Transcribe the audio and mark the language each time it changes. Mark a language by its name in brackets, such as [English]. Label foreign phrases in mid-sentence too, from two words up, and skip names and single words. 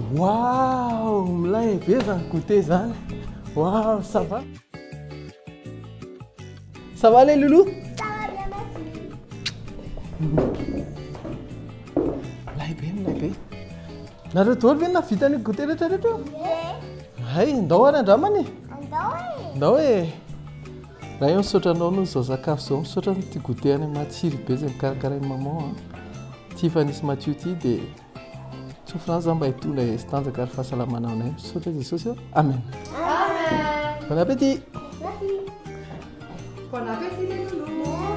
[Malagasy] Waouh, milay be zany goûter zany. [French] Waouh, ça va? Ça va les loulous? Ça va bien, merci. [Malagasy] Milay be. Nareo daholo ve navita ny goûter rehetra rehetra? [English] Yeah. [Malagasy] Hay, ndao ary andramany. Andao e. Ndao hoe raha io misaotranao noho izao sakafo zao misaotra ty goûter any matsiro be zay mikarakara maman. Ty fa nisy Mathieu ty dia tsofrany zany mba hitondra tanjaka ary fahasalamana aminay misaotra Jesosy. Amen. Amen. [French] Bon appétit. Merci. Bon appétit, les loulous.